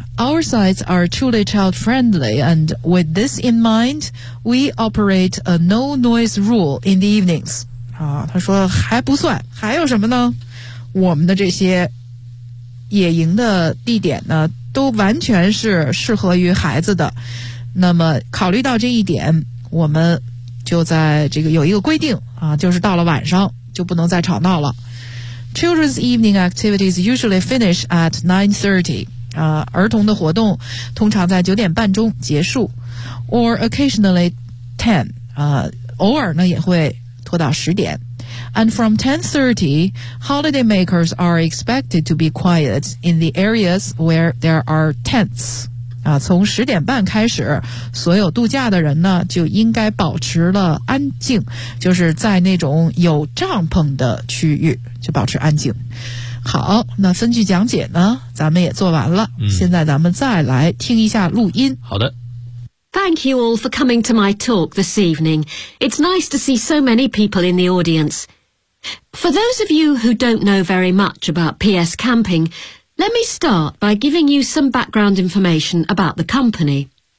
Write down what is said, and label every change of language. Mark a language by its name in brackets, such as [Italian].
[English] Our sites are truly child-friendly, and with this in mind, we operate a no-noise rule in the evenings. [Chinese] 啊，他说还不算，还有什么呢？我们的这些野营的地点呢，都完全是适合于孩子的。那么考虑到这一点，我们就在这个有一个规定啊，就是到了晚上就不能再吵闹了。 [English] Children's evening activities usually finish at 9:30. [Chinese] 儿童的活动通常在九点半钟结束 ， [English] or occasionally 10. [Chinese] 偶尔呢也会拖到十点。 [English] And from 10:30, holidaymakers are expected to be quiet in the areas where there are tents. [Chinese] 从十点半开始，所有度假的人呢就应该保持了安静，就是在那种有帐篷的区域就保持安静。好，那分句讲解呢，咱们也做完了，现在咱们再来听一下录音。好的。 [English] Thank you all for coming to my talk this evening. It's nice to see so many people in the audience. For those of you who don't know very much about PS Camping, let me start by giving you some background information about the company.